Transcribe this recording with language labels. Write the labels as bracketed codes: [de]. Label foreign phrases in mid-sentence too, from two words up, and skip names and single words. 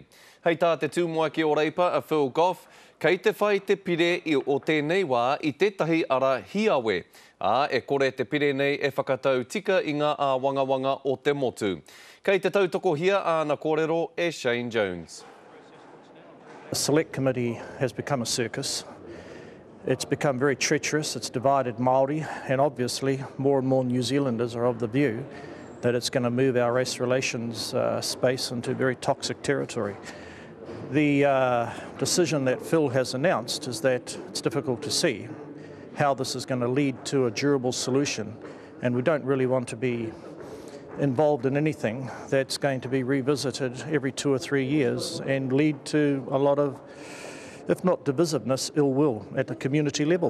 [mi] Hei tā te tūmoa ki o Reipa, a Phil Goff, kei te whai te pire o tēnei wā I tētahi ara hiawe. E kore te pire nei e whakatau tika I ngā wangawanga o te motu. Kei te tautoko hia āna kōrero e Shane Jones. [en] The Select Committee has become a circus. It's become very treacherous, it's divided Māori, and obviously more and more New Zealanders are of the view that it's going to move our race relations space into very toxic territory. The decision that Phil has announced is that it's difficult to see how this is going to lead to a durable solution, and we don't really want to be involved in anything that's going to be revisited every 2 or 3 years and lead to a lot of, if not divisiveness, ill will at the community level.